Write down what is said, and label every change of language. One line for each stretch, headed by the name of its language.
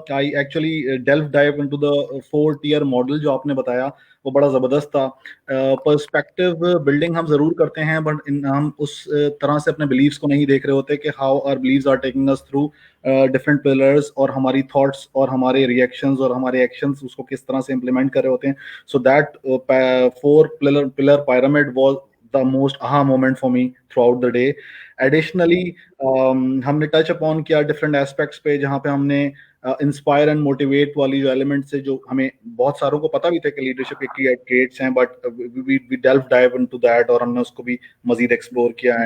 English: I actually delve dive into the 4 tier model
Hindi: जो आपने बताया, वो बड़ा ज़बरदस्त था। पर्सपेक्टिव बिल्डिंग हम ज़रूर करते हैं, बट हम उस तरह से अपने बिलीव्स को नहीं देख रहे होते कि
English: how our beliefs are taking us through different pillars,
Hindi: और हमारी थॉट्स और हमारे रिएक्शंस और हमारे एक्शंस उसको किस तरह से इम्प्लीमेंट कर रहे होते हैं।
English: So that 4 pillar pyramid was the most aha moment for me throughout the day.
Hindi: Additionally, हमने टच अपॉन किया डिफरेंट एस्पेक्ट्स पे, जहाँ पे हमने इंस्पायर एंड मोटिवेट वाली जो एलिमेंट्स से, जो हमें बहुत सारों को पता भी थे कि लीडरशिप के ट्रेट्स हैं,
English: but we delve dive into that,
Hindi: और हमने उसको भी मजीद एक्सप्लोर किया।